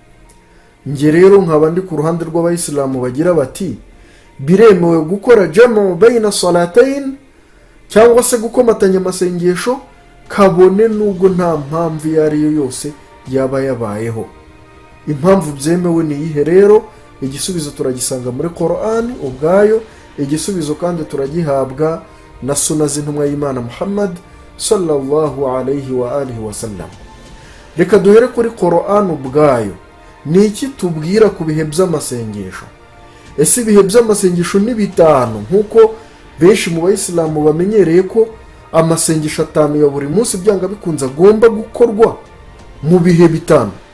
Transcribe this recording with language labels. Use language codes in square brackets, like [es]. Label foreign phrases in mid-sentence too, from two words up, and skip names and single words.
[rw] Nge rero nkaba ndi ku ruhande rw'abayisilamu bagira bati biremewe gukora [ar] جمع بين الصلاتين [rw] cyangwa se gukomatanya amasengesho kabone nubwo nta mpamvu iyo ari yo yose yaba yabayeho. Impamvu byemewe ni iyihe rero? Igisubizo turagisanga muri Qur'an ubwayo, igisubizo kandi turagihabwa na sunna z'intumwa y'Imana Muhammad [ar] صلى الله عليه وآله وسلم. [rw] Reka duhere kuri Qur'an ubwayo. Ni iki tubwira ku bihe by'amasengesho? Ese ibihe by'amasengesho ni 5 nkuko benshi mu bayisilamu bamenyereye ko amasengesho 5 ya buri munsi byanga bikunza agomba gukorwa mu bihe 5?